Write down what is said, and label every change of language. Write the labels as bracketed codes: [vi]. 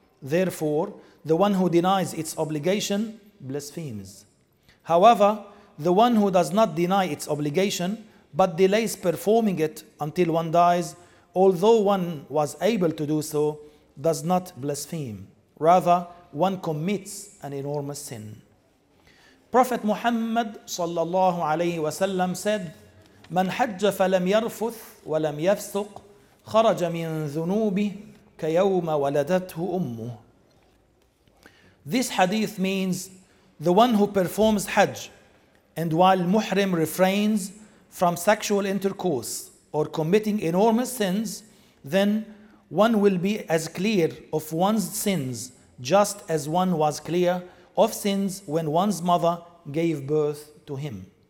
[en] Therefore, the one who denies its obligation blasphemes. However, the one who does not deny its obligation but delays performing it until one dies, although one was able to do so, does not blaspheme. Rather, one commits an enormous sin. Prophet Muhammad sallallahu alayhi wa sallam said, [ar] من حج فلم يرفث ولم يفسق خرج من ذنوبه كيوم ولدته أمه. [en] This hadith means, the one who performs Hajj and while Muhrim refrains from sexual intercourse or committing enormous sins, then one will be as clear of one's sins just as one was clear of sins when one's mother gave birth to him.